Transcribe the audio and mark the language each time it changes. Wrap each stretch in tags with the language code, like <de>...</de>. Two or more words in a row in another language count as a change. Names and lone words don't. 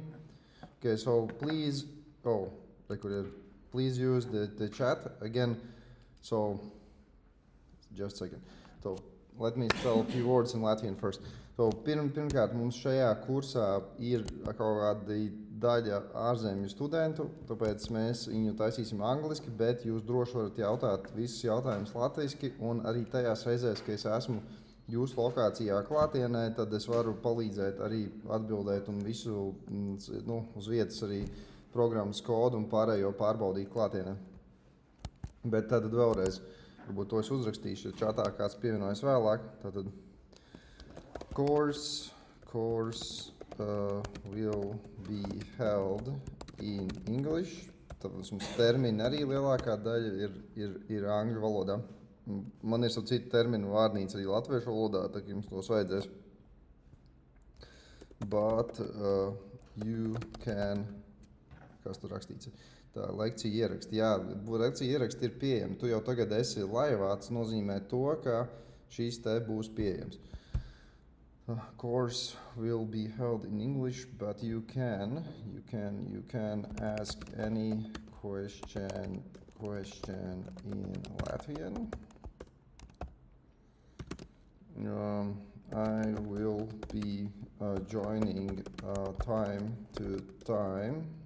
<en>Okay, so please, please use the chat again. So, just a second. So, let me tell a few words in Latvian first. So,</en> <lv>pirmkārt, mums šajā kursā ir kaut kāda daļa ārzemju studentu, tāpēc mēs viņu taisīsim angliski, bet jūs droši varat jautāt visus jautājumus latviski, un arī tajās reizēs, ka es esmu jūsu lokācijā klātienē, tad es varu palīdzēt arī atbildēt un visu uz vietas arī programmas kodu un pārējo pārbaudīt klātienē. Bet tad vēlreiz, varbūt to es uzrakstīšu, ja čatā kāds pievienojas vēlāk.</lv> <en>Tātad course will be held in English.</en> <lv>Tāpēc mums termini arī lielākā daļa ir angļu valodā. Man ir citu terminu vārnīca arī latviešu valodā, tā kā jums tos vajadzēs.</lv> <en>But you can,</en> <lv>kas tur rakstīts? Tā, lekcija ieraksti. Jā, lekcija ieraksti ir pieejami. Tu jau tagad esi laivā, tas nozīmē to, ka šīs te būs pieejams.</lv> <en>Course will be held in English, but you can ask any question in Latvian. I will be joining time to time.</en>